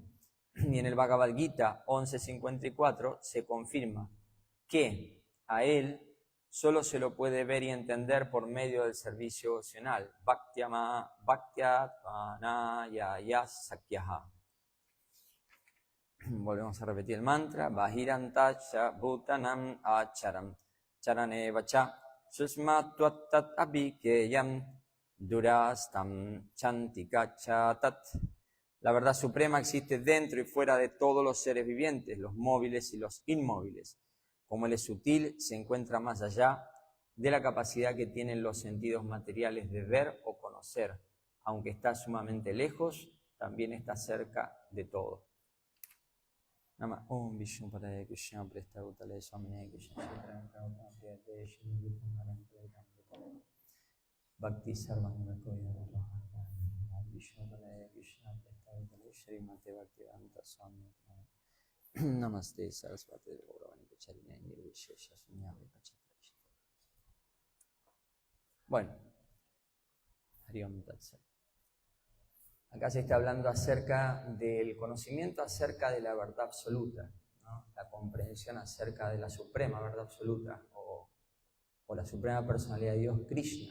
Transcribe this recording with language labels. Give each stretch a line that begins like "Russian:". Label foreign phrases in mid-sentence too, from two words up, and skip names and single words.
Spanish: Y en el Bhagavad Gita 11.54 se confirma que a Él solo se lo puede ver y entender por medio del servicio devocional.
Sanskrit: Bhaktyatmana yaya sakyaha.
Spanish: Volvemos a repetir el mantra.
Sanskrit: Bahiranta bhutanam acharam charane vacha susmatvat abhikeyam durastam chantika chatat.
Spanish: La verdad suprema existe dentro y fuera de todos los seres vivientes, los móviles y los inmóviles. Como Él es sutil, se encuentra más allá de la capacidad que tienen los sentidos materiales de ver o conocer. Aunque está sumamente lejos, también está cerca de todo.
Sanskrit: Nama Om Vishnu Padaya Krishna Presta Utale Swamine Krishna Bhakti Sarvanga Koya Vishnu Padaya Krishna Presta Utale Srimate Bhaktivedanta Swami Namaste Sarasvati Gauravani Pacharine Nirvishesha Sunyami Pachata.
Spanish: Bueno, acá se está hablando acerca del conocimiento acerca de la verdad absoluta, ¿no? La comprensión acerca de la suprema verdad absoluta o la suprema personalidad de Dios, Krishna.